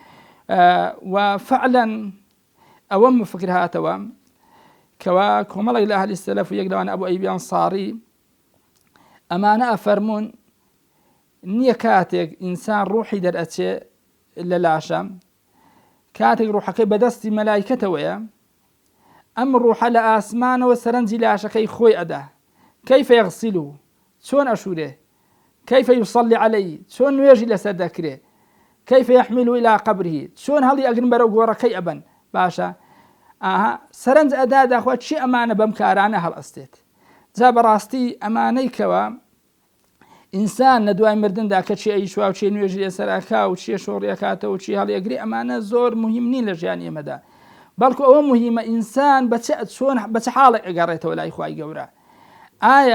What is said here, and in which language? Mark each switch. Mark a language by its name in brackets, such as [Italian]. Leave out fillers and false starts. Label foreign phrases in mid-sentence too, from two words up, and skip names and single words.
[Central Kurdish] وفعلا ئەوەم فکر هاتەوە کەوا کۆمەڵێک لە ئەهلی سەلەف و یەک لەوانە ئەبوو ئەیوب ئەنساری ئەمانە ئەفەرموون نییە کاتێک ئینسان ڕوحی دەرئەچێ لە لاشە کاتێک ڕوحەکەی بەدەستی مەلایکەتەوەیە ئەم ڕوحە لە ئاسمانەوە سەرنجی لاشەکەی خۆی ئەدا [Arabic] کەیف یەغسیلو [Central Kurdish] چۆن ئەشورێ [Arabic] كيف يصلي عليه [Central Kurdish] چۆن نوێژی لەسەر دەکرێ [Arabic] كيف يحمل إلى قبره [Central Kurdish] چۆن هەڵی ئەگرن بەرەو گۆڕەکەی ئەبەن باشە سەرنج ئەدا داخوا چی ئەمانە بەم کارانە هەڵئەستێت جا بەڕاستی ئەمانەی کەوە ئینسان لە دوای مردندا کە چی ئەیشوا و چی نوێژی لەسەر ئەکا و چی شۆڕی ئەکاتەوە و چی هەڵی ئەگری ئەمانە زۆر مهم نین لە ژیانی ئێمەدا بەڵکو ئەوە مهمە ئینسان بە چ حاڵێک ئەگەڕێتەوە لای خوای گەورە ئایا